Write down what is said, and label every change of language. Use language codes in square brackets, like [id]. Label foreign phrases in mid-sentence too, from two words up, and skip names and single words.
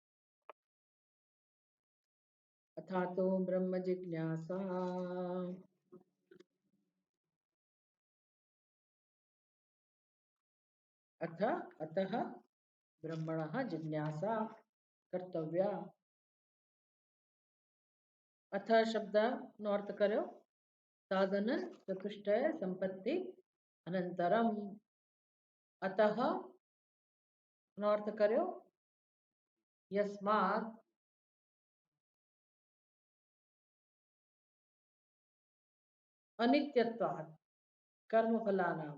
[sa] अथातो ब्रह्म जिज्ञासा अतः ब्रह्मणः जिज्ञासा कर्तव्या। [gu] अथ शब्दનો અર્થ કર્યો [sa] સાધન ચતુષ્ટય સંપત્તિ અનંતરમ। [gu] અતઃ નો અર્થ કર્યો [sa] યસ્માત અનિત્યત્વાत् કર્મફલાનામ।